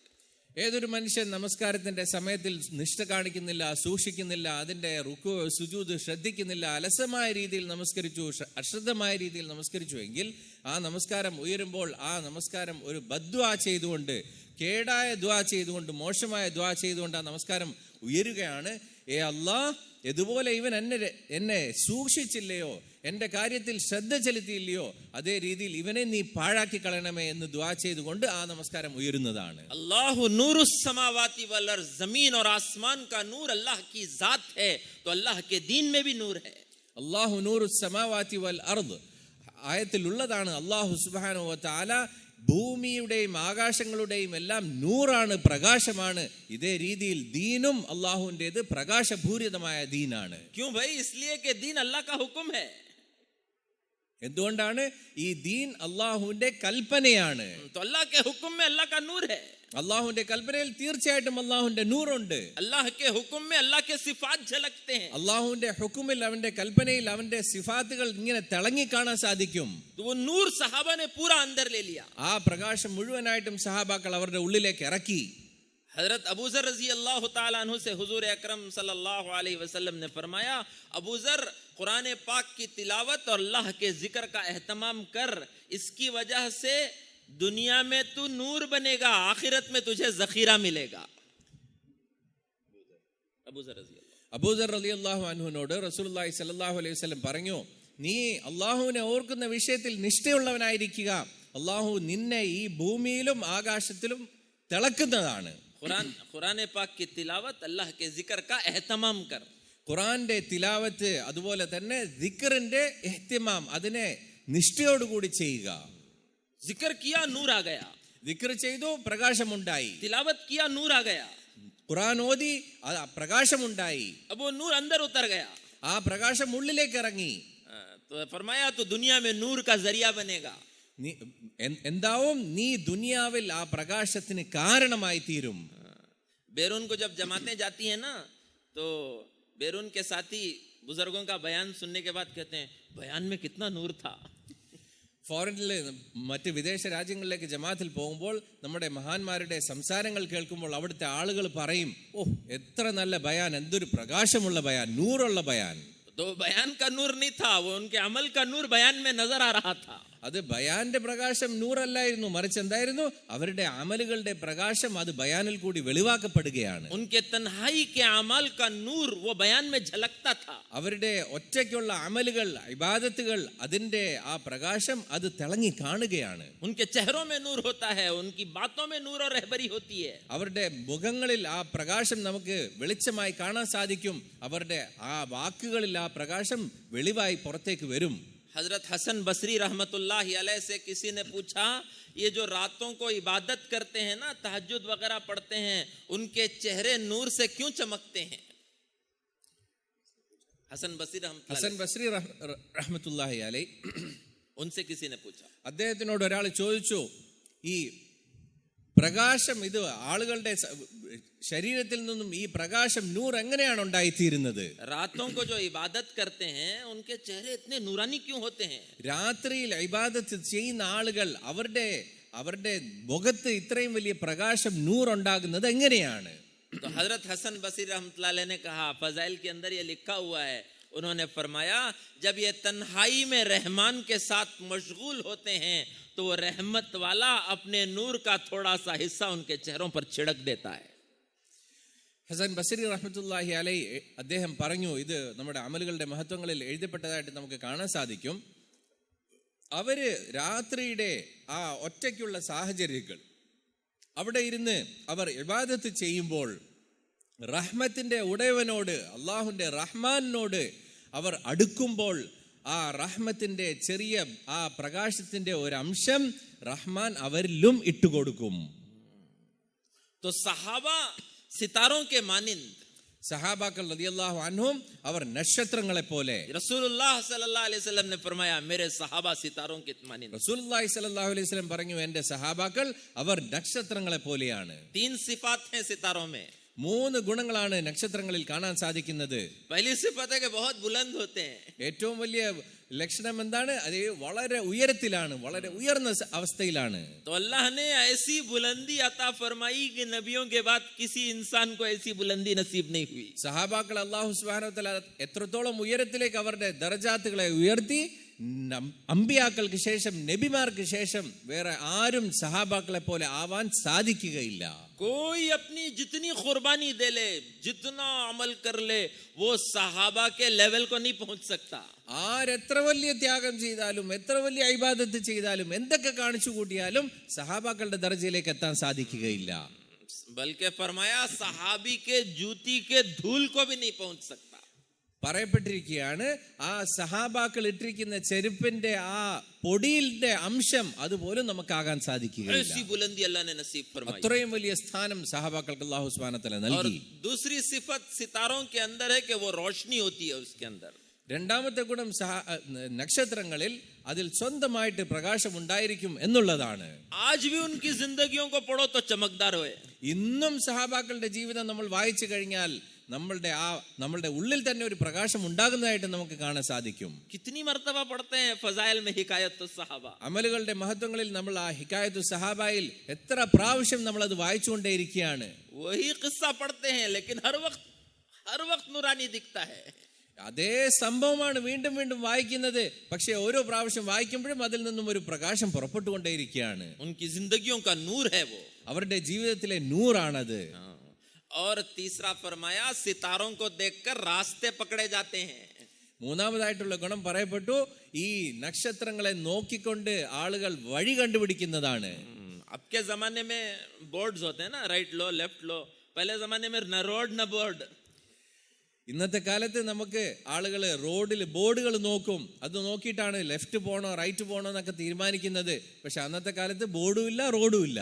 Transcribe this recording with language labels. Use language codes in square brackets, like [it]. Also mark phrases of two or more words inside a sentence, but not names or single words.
[ml] ഏതൊരു മനുഷ്യൻ നമസ്കാരത്തിന്റെ സമയത്തിൽ നിഷ്ഠ കാണിക്കുന്നില്ല, സൂക്ഷിക്കുന്നില്ല, അതിന്റെ റുക്കു സുജൂദ് ശ്രദ്ധിക്കുന്നില്ല, അലസമായ രീതിയിൽ നമസ്കരിച്ചു, അശ്രദ്ധമായ രീതിയിൽ നമസ്കരിച്ചു എങ്കിൽ ആ നമസ്കാരം ഉയരുമ്പോൾ ആ നമസ്കാരം ഒരു ബദ്ദുആ ചെയ്തുകൊണ്ട്, കേടായ ദുആ ചെയ്തുകൊണ്ട്, മോശമായ ദുആ ചെയ്തുകൊണ്ട് ആ നമസ്കാരം ഉയരുകയാണ്. ഏ അല്ലാഹ്, എതുപോലെ ഇവൻ എന്നെ സൂക്ഷിച്ചില്ലയോ, എന്റെ കാര്യത്തിൽ ശ്രദ്ധ ചെലുത്തിയില്ലയോ അതേ രീതിയിൽ ഇവനെ നീ പാഴാക്കി കളയണമേ എന്ന് ദുആ ചെയ്തുകൊണ്ട് ആ നമസ്കാരം ഉയരുന്നതാണ്. [ar] الله نور السماوات والأرض, [hi] जमीन और आसमान का नूर अल्लाह की जात है, तो अल्लाह के दीन में भी नूर है. [ar] الله نور السماوات والأرض [ml] ആയത്തിൽ ഉള്ളതാണ്. [ar] الله سبحانه و تعالى [ml] ഭൂമിയുടെയും ആകാശങ്ങളുടെയും എല്ലാം നൂറാണ്, പ്രകാശമാണ്. ഇതേ രീതിയിൽ ദീനും അല്ലാഹുവിന്റേത് പ്രകാശപൂരിതമായ ദീനാണ്. [hi] क्यों भाई? इसलिए कि दीन अल्लाह का हुक्म है. [ml] എന്തുകൊണ്ടാണ്? ഈ ദീൻ അല്ലാഹുവിന്റെ കൽപ്പനയാണ്. [hi] तो अल्लाह के हुक्म में अल्लाह का नूर है. [ml] അല്ലാഹുവിന്റെ കൽപ്പനയിൽ തീർച്ചയായിട്ടും അല്ലാഹുവിന്റെ നൂറുണ്ട്. [hi] अल्लाह के हुक्म में अल्लाह के सिफात झलकते हैं. [ml] അല്ലാഹുവിന്റെ ഹുക്കുമിൽ, അവന്റെ കൽപ്പനയിൽ അവന്റെ സിഫാത്തുകൾ ഇങ്ങനെ തിളങ്ങി കാണാൻ സാധിക്കും. [hi] तो वो नूर सहाबा ने पूरा अंदर ले लिया. [ml] ആ പ്രകാശം മുഴുവനായിട്ടും സഹാബാക്കൾ അവരുടെ ഉള്ളിലേക്ക് ഇറക്കി. [hi] हजरत अबू ज़र [ar] رضي الله تعالى عنه [hi] से हुजूर अकरम [ar] صلى الله عليه وسلم [hi] ने फरमाया, अबू ज़र, कुरान पाक की तिलावत और अल्लाह के जिक्र का एहतमाम कर, इसकी वजह से दुनिया में तू नूर बनेगा, आखिरत में तुझे जखीरा मिलेगा. [ml] അബൂദർ റളിയല്ലാഹു അൻഹുവിനോട് [ar] رسول الله صلى الله عليه وسلم [ml] പറഞ്ഞു, നീ അല്ലാഹുവിനെ ഓർക്കുന്ന വിഷയത്തിൽ നിഷ്ഠയുള്ളവനായിരിക്കുക. അല്ലാഹു നിന്നെ ഈ ഭൂമിയിലും ആകാശത്തിലും തിളക്കുന്നതാണ്. [hi] कुरान पाक की तिलावत, अल्लाह के जिक्र का एहतमाम कर. [ml] ഖുറാന്റെ തിലാവത്ത്, അതുപോലെ തന്നെ ദിക്റിന്റെ ഇഹ്തിമാം, അതിനെ നിഷ്ഠയോടുകൂടി ചെയ്യുക. [hi] जिक्र किया, नूर आ गया. [ml] ദിക്ർ ചെയ്തു, പ്രകാശമുണ്ടായി. [hi] तिलावत किया, नूर आ गया. [ml] ഖുറാൻ ഓതി, പ്രകാശമുണ്ടായി. [hi] अब वो नूर अंदर उतर गया. [ml] ആ പ്രകാശം ഉള്ളിലേക്ക് ഇറങ്ങി. [hi] तो फरमाया तो दुनिया में नूर का जरिया बनेगा. [ml] എന്താവും? നീ ദുനിയാവിൽ ആ പ്രകാശത്തിന് കാരണമായി തീരും. [hi] बैरून को जब जमातें जाती हैं ना, तो बैरून के साथी बुजुर्गों का बयान सुनने के बाद कहते हैं बयान में कितना नूर था. [ml] ഫോറിനിൽ മറ്റ് വിദേശ രാജ്യങ്ങളിലേക്ക് ജമാഅത്തിൽ പോകുമ്പോൾ നമ്മുടെ മഹാന്മാരുടെ സംസാരങ്ങൾ കേൾക്കുമ്പോൾ അവിടുത്തെ ആളുകൾ പറയും, ഓ എത്ര നല്ല ബയാൻ, എന്തൊരു പ്രകാശമുള്ള ബയാൻ, നൂറുള്ള ബയാൻ. [hi] तो बयान का नूर नहीं था, वो उनके अमल का नूर बयान में नजर आ रहा था. [ml] അത് ബയാന്റെ പ്രകാശം നൂറല്ലായിരുന്നു, മറിച്ച് എന്തായിരുന്നു, അവരുടെ അമലുകളുടെ പ്രകാശം അത് ബയാനിൽ കൂടി വെളിവാക്കപ്പെടുകയാണ്. [hi] उनके तन्हाई के अमल का नूर वो बयान में झलकता था. [ml] അവരുടെ ഒറ്റയ്ക്കുള്ള അമലുകൾ, ഇബാദത്തുകൾ, അതിന്റെ ആ പ്രകാശം അത് തിളങ്ങി കാണുകയാണ്. [hi] उनके चेहरों में नूर होता है, उनकी बातों में नूर और रहबरी होती है. [ml] അവരുടെ മുഖങ്ങളിൽ ആ പ്രകാശം നമുക്ക് വെളിച്ചമായി കാണാൻ സാധിക്കും. അവരുടെ ആ വാക്കുകളിൽ ആ പ്രകാശം വെളിവായി പുറത്തേക്ക് വരും. [hi] हजरत हसन बसरी [ar] رحمة الله عليه [hi] से किसी ने पूछा, ये जो रातों को इबादत करते हैं ना, तहज्जुद वगैरह पढ़ते हैं, उनके चेहरे नूर से क्यों चमकते हैं? हसन बसरी [ar] رحمة الله عليه [hi] उनसे किसी ने पूछा. [ml] അദ്ദേഹത്തിനോട് ഒരാൾ ചോദിച്ചു, ഈ പ്രകാശം, ഇത് ആളുകളുടെ ശരീരത്തിൽ നിന്നും ഈ പ്രകാശം നൂർ എങ്ങനെയാണ് ഉണ്ടായിത്തീരുന്നത്? [hi] रातों को जो इबादत करते हैं उनके चेहरे इतने नूरानी क्यों होते हैं? [ml] രാത്രിയിൽ ഇബാദത്ത് ചെയ്യുന്ന ആളുകൾ അവരുടെ മുഖത്ത് ഇത്രയും വലിയ പ്രകാശം നൂർ ഉണ്ടാകുന്നത് എങ്ങനെയാണ്? [hi] तो हजरत हसन बसरी [ar] رحمة الله عليه [hi] ने कहा, फजाइल के अंदर ये लिखा हुआ है, उन्होंने फरमाया जब ये तन्हाई में रहमान के साथ मशगूल होते हैं तो वो रहमत वाला अपने नूर का थोड़ा सा हिस्सा उनके चेहरों पर छिड़क देता है. [ml] ഹസൻ ബസരി [ar] رحمة الله عليه [ml] അദ്ദേഹം പറഞ്ഞു, ഇത് നമ്മുടെ അമലുകളുടെ മഹത്വങ്ങളിൽ എഴുതപ്പെട്ടതായിട്ട് നമുക്ക് കാണാൻ സാധിക്കും. അവര് രാത്രിയുടെ ആ ഒറ്റയ്ക്കുള്ള സാഹചര്യങ്ങൾ അവിടെ ഇരുന്ന് അവർ ഇബാദത്ത് ചെയ്യുമ്പോൾ റഹ്മത്തിന്റെ ഉടയവനോട്, അള്ളാഹുന്റെ റഹ്മാനോട് അവർ അടുക്കുമ്പോൾ ആ റഹ്മത്തിന്റെ ചെറിയ ആ പ്രകാശത്തിന്റെ ഒരു അംശം റഹ്മാൻ അവരിലും ഇട്ടുകൊടുക്കും. [hi] तो सहाबा सितारों के मानिंद, [ml] സഹാബാക്കൾ [ar] رضي الله عنهم [ml] അവർ നക്ഷത്രങ്ങളെ പോലെ. [ar] رسول الله صلى الله عليه وسلم [hi] ने फरमाया मेरे सहाबा सितारों के मानिंद. [ar] رسول الله صلى الله عليه وسلم [ml] പറഞ്ഞു, എന്റെ സഹാബാക്കൾ അവർ നക്ഷത്രങ്ങളെ പോലെയാണ്. [hi] 3 सिफात हैं सितारों में. [ml] 3 ഗുണങ്ങളാണ് നക്ഷത്രങ്ങളിൽ കാണാൻ സാധിക്കുന്നത്. [hi] पहली सिफत है कि बहुत बुलंद होते हैं. [ml] ഏറ്റവും വലിയ ലക്ഷണം എന്താണ്? അത് വളരെ ഉയരത്തിലാണ്, വളരെ ഉയർന്ന അവസ്ഥയിലാണ്. [hi] तो अल्लाह ने ऐसी बुलंदी अता फरमाई कि नबियों के बाद किसी इंसान को ऐसी बुलंदी नसीब नहीं हुई. [ml] സഹാബാക്കൾ [ar] الله سبحانه و تعالى [ml] എത്രത്തോളം ഉയരത്തിലേക്ക് അവരുടെ ദറജാത്തുകളെ ഉയർത്തി, അമ്പിയാക്കൾക്ക് ശേഷം, നബിമാർക്ക് ശേഷം വേറെ ആരും സഹാബാക്കളെ പോലെ ആവാൻ സാധിക്കുകയില്ല. [hi] कोई अपनी जितनी कुर्बानी दे ले, जितना अमल कर ले, वो सहाबा के लेवल को नहीं पहुंच सकता. [ml] ആരെത്ര വലിയ ത്യാഗം ചെയ്താലും, എത്ര വലിയ ഇബാദത്ത് ചെയ്താലും, എന്തൊക്കെ കാണിച്ചു കൂട്ടിയാലും സഹാബാക്കളുടെ ദർജയിലേക്ക് എത്താൻ സാധിക്കുകയില്ല. [hi] बल्कि फरमाया सहाबी के जूती के धूल को भी नहीं पहुंच सकता. [ml] പറയപ്പെട്ടിരിക്കുകയാണ്, ആ സഹാബാക്കൾ ഇട്ടിരിക്കുന്ന ചെരുപ്പിന്റെ ആ പൊടിയുടെ അംശം അതുപോലും നമുക്കാകാൻ സാധിക്കുകയില്ല. [hi] ऐसी बुलंदी अल्लाह ने नसीब फरमाई. [ml] അത്രയും വലിയ സ്ഥാനം സഹാബാക്കൾക്ക് [ar] الله سبحانه و تعالى [ml] നൽകി. [hi] दूसरी सिफत सितारों के अंदर है कि वो रोशनी होती है उसके अंदर. [ml] രണ്ടാമത്തെ ഗുണം നക്ഷത്രങ്ങളിൽ അതിൽ സ്വന്തമായിട്ട് പ്രകാശം ഉണ്ടായിരിക്കും എന്നുള്ളതാണ്. [hi] आज भी उनकी जिंदगियों को पढ़ो तो चमकदार होए. [ml] ഇന്നും സഹാബാക്കളുടെ ജീവിതം നമ്മൾ വായിച്ചു കഴിഞ്ഞാൽ നമ്മളുടെ ഉള്ളിൽ തന്നെ ഒരു പ്രകാശം ഉണ്ടാകുന്നതായിട്ട് നമുക്ക് കാണാൻ സാധിക്കും. [hi] कितनी मर्तबा पढ़ते हैं फजाइल में हिकायत सहाबा. [ml] അമലുകളുടെ മഹത്വങ്ങളിൽ നമ്മൾ ആ ഹികായത്തു സഹാബയിൽ എത്ര പ്രാവശ്യം നമ്മൾ അത് വായിച്ചുകൊണ്ടേയിരിക്കുകയാണ്. [hi] वही किस्सा पढ़ते हैं लेकिन हर वक्त नूरानी दिखता है. [ml] അതേ സംഭവമാണ് വീണ്ടും വീണ്ടും വായിക്കുന്നത്. പക്ഷെ ഓരോ പ്രാവശ്യം വായിക്കുമ്പോഴും അതിൽ നിന്നും ഒരു പ്രകാശം പുറപ്പെട്ടുകൊണ്ടേയിരിക്കുകയാണ്. [hi] उनकी जिंदगियों का नूर है वो. [ml] അവരുടെ ജീവിതത്തിലെ നൂറാണത്. [hi] और तीसरा फरमाया सितारों को देखकर रास्ते पकड़े जाते हैं. [ml] മൂന്നാമതായിട്ടുള്ള ഗുണം പറയപ്പെട്ടു, ഈ നക്ഷത്രങ്ങളെ നോക്കിക്കൊണ്ട് ആളുകൾ വഴി കണ്ടുപിടിക്കുന്നതാണ്. [hi] अब के जमाने में बोर्ड्स होते हैं ना, राइट लो लेफ्ट लो. पहले जमाने में न रोड न बोर्ड. [ml] ഇന്നത്തെ കാലത്ത് നമുക്ക് ആളുകൾ റോഡിൽ ബോർഡുകൾ നോക്കും, അത് നോക്കിയിട്ടാണ് ലെഫ്റ്റ് പോണോ റൈറ്റ് പോണോ എന്നൊക്കെ തീരുമാനിക്കുന്നത്. പക്ഷെ അന്നത്തെ കാലത്ത് ബോർഡും ഇല്ല, റോഡും ഇല്ല.